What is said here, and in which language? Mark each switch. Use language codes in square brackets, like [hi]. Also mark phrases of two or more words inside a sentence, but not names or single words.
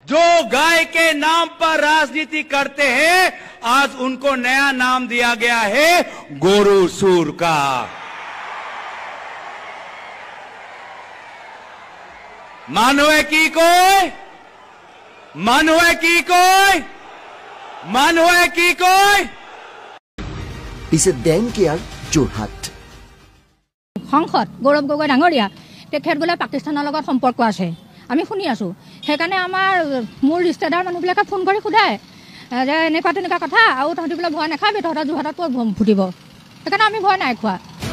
[hi] जो गाय के नाम पर राजनीति करते हैं आज उनको नया नाम दिया गया है गोरू सूर का। [as] মানুহে কি কয় পিছে ডেংকিয়াৰ যোৰহাট সংসদ গৌৰৱ গগৈ ডাঙৰীয়া তেখেত বোলে পাকিস্তানৰ লগত সম্পৰ্ক আছে আমি শুনি আছো সেইকাৰণে আমাৰ মোৰ ৰিষ্টেদাৰ মানুহবিলাকে ফোন কৰি সোধায় যে এনেকুৱা তেনেকুৱা কথা আৰু তহঁতি বোলে ভয় নাখাবি তহঁতৰ যোৰহাটত ক'ত বম ফুটিব সেইকাৰণে আমি ভয় নাই খোৱা